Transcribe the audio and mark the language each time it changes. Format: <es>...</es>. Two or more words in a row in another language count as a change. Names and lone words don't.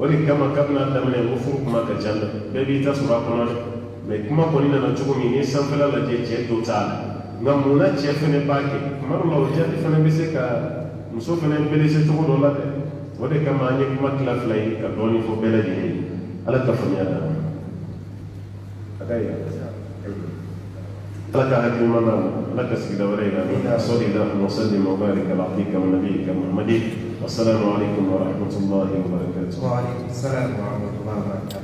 <bm>de kama kabini a daminɛ ko furu kuma ka ca dɛ bɛɛ b'i ta sɔrɔ a kɔnɔ dɛ mais kuma kɔni nana cogo min ni sanfɛla lajɛ cɛ dɔw t'a la nka mun na cɛ fɛnɛ b'a kɛ tuma dɔw la o jaabi fɛnɛ bɛ se ka muso fɛnɛ belese cogo dɔ la dɛ o de kama an ye kuma tila fila ye ka dɔɔnin fɔ bɛɛ lajɛlen ye ala ka faamuya d'a ma a ka yi ala ka hakilima d'a ma ala ka sigida wɛrɛ yira an na sɔli</bm> <ar>اللهم صل وبارك على عبدك ونبيك محمد والسلام عليكم ورحمة الله وبركاته وعليكم السلام ورحمة الله وبركاته</ar>